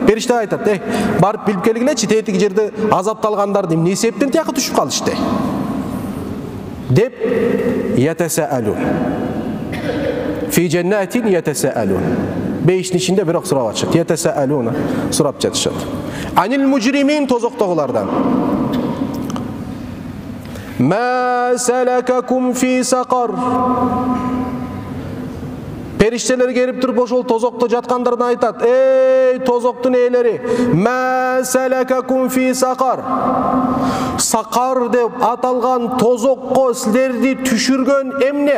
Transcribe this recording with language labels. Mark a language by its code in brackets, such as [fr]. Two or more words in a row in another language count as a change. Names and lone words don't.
[ky] Периште айтат: барып билип келгилечи, тетиги жерде азапталгандарды эмне себептен тияка түшүп калышты деп ятасаалун. [ar] في جنات يتساءلون. [ky] Бейиштин ичинде бирок сурап атышат. Ятасаалуна, сурап жатышат. [ar] عن المجرمين, тозоктогулардан. ما سلككم في سقر. [ky] Периштелер келип туруп ошол тозокто жаткандардан айтат: эй тозоктун ээлери, [ar] ما سلككم في سقر. [ky] Сақар деп аталган тозокко силерди түшүргөн эмне?